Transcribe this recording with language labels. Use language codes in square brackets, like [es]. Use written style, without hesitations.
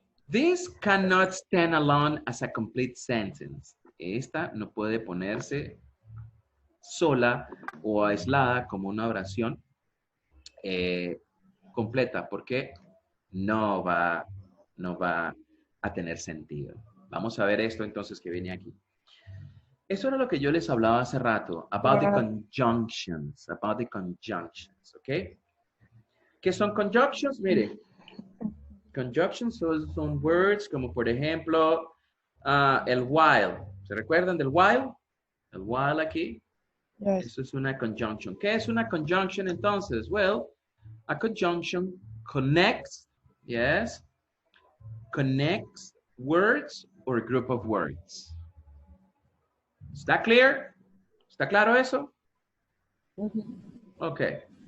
[en] This cannot stand alone as a complete sentence. [es] Esta no puede ponerse sola o aislada como una oración completa, porque no va a tener sentido. Vamos a ver esto entonces que viene aquí. Eso era lo que yo les hablaba hace rato, [en] about the conjunctions, [es] ¿ok? ¿Qué son conjunctions? Mire, conjunctions son words como por ejemplo el while. ¿Se recuerdan del while? El while aquí. Yes. Eso es una conjunction. ¿Qué es una conjunction entonces? [en] Well, a conjunction connects, yes, connects words or group of words. [es] ¿Está clear? ¿Está claro eso? [en] Okay.